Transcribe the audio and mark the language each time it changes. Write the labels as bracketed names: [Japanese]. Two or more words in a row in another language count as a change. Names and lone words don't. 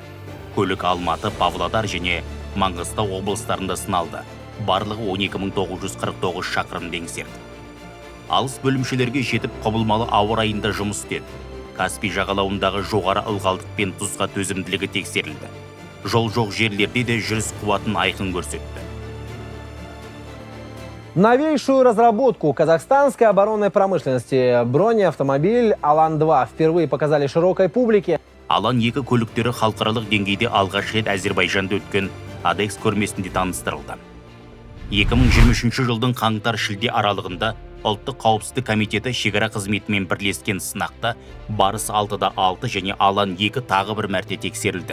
[Kazakh] Көлік Алматы, Павлодар және Маңғыстау облыстарында сыналды. Барлығы 12949 шақырым еңсерді. Алыс бөлімшелерге жетіп, құбылмалы ауа райында жұмыс істеді. Каспий жағалауындағы жоғары ылғалдық пен тұзға төзімділігі тексерілді. Жол жоқ жерлерде де жүріс қуатын айқын көрсетті. [Russian] Новейшую разработку казахстанской оборонной промышленности бронеавтомобиль Алан-2 впервые показали широкой публике. [Kazakh] Алан 2 көліктері халықаралық деңгейде алғаш рет Әзербайжанда өткен ADEX көрмесінде таныстырылды. 2023 жылдың қаңтар-шілде аралығында Ұлттық қауіпсіздік комитеті шекара қызметімен бірлескен сынақта Барыс 6-6 және Алан 2 тағы бір мәрте тексерілді.